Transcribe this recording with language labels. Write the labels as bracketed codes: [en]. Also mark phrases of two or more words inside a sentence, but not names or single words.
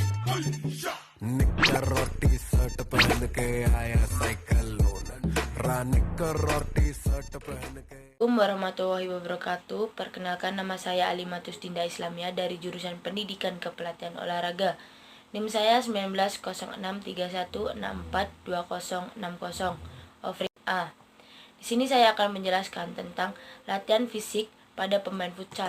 [hi] निक्कर और टी शर्ट पहन के आया साइकिल लोन निक्कर और टी शर्ट पहन के [ar] السلام عليكم ورحمة الله وبركاته. [id] Perkenalkan, nama saya Alimatus Dinda Islamia dari jurusan Pendidikan Kepelatihan Olahraga. NIM saya 190631642060. Offering A. Di sini saya akan menjelaskan tentang latihan fisik pada pemain futsal.